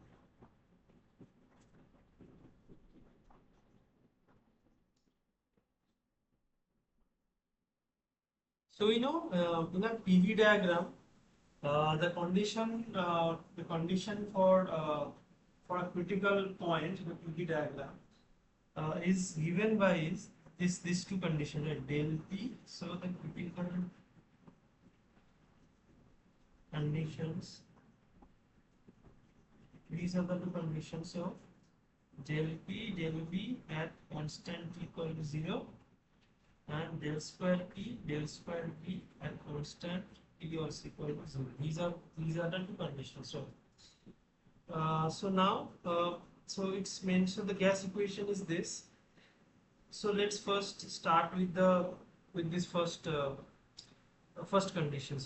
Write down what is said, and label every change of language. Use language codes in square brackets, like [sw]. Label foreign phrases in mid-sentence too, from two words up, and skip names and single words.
[en] So in a PV diagram, the condition for a critical point in the PV diagram is given by these two conditions, right? Del P. So the critical conditions. These are the two conditions of del P, del B at constant equal to 0, and del square P, del square B at constant T also equal to 0. These are the two conditions. So now it's meant, so the gas equation is this. So let's first start with this first conditions.